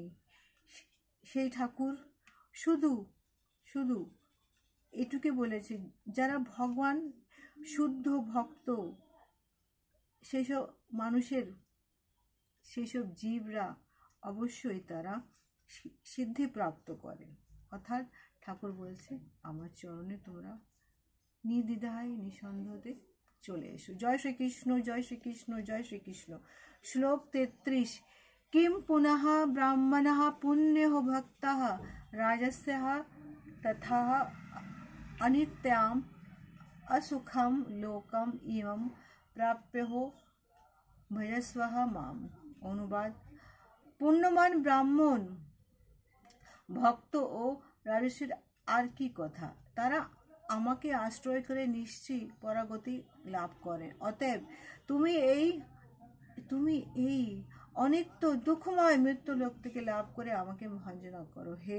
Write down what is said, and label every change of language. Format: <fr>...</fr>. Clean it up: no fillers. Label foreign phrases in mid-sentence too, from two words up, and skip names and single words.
<bn>সেই ঠাকুর শুধু এটুকে বলেছে, যারা ভগবান শুদ্ধ ভক্ত, সেসব মানুষের, সেসব জীবরা অবশ্যই তারা সিদ্ধি প্রাপ্ত করে। অর্থাৎ ঠাকুর বলছে, আমার চরণে তোমরা নির্দ্বিধায় নিঃসন্দেহে চলে এসো। জয় শ্রীকৃষ্ণ, জয় শ্রীকৃষ্ণ, জয় শ্রীকৃষ্ণ। শ্লোক 33।</bn> <sa>किम पुनः ब्राह्मणः पुण्यः भक्तः राजस्यः तथा अनित्याम् असुखम लोकम इमं प्राप्यो भजस्वः माम।</sa> <bn>অনুবাদ। পুণ্যবান ব্রাহ্মণ, ভক্ত ও রাজস্বের আর কি কথা, তারা আমাকে আশ্রয় করে নিশ্চয়ই পরাগতি লাভ করেন। অতএব তুমি এই অনিত্য দুঃখময় মৃত্যু লোক থেকে লাভ করে আমাকে ভঞ্জনা করো।</bn>